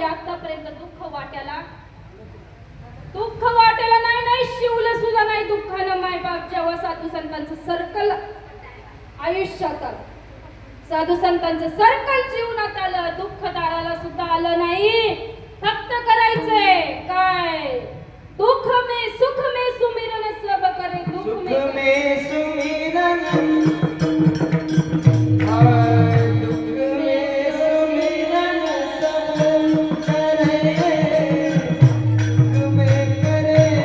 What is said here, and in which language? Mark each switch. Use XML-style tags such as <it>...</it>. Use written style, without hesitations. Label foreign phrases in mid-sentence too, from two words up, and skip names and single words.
<mr>आतापर्यंत दुःख वाट्याला, दुःख वाट्याला नाही शिवलं सुद्धा नाही दुःखानं माय बाप. जेव्हा साधू संतांचं सर्कल आयुष्यात आलं, साधू संतांचं सर्कल जीवनात आलं, दुःख दाराला सुद्धा आलं नाही. फक्त करायचंय काय?</mr> <hi>दुख में सुख में सुमिरन सब करे, दुख में सुमिरन, दुख में सुमिरन सब करे, दुख में करे</hi>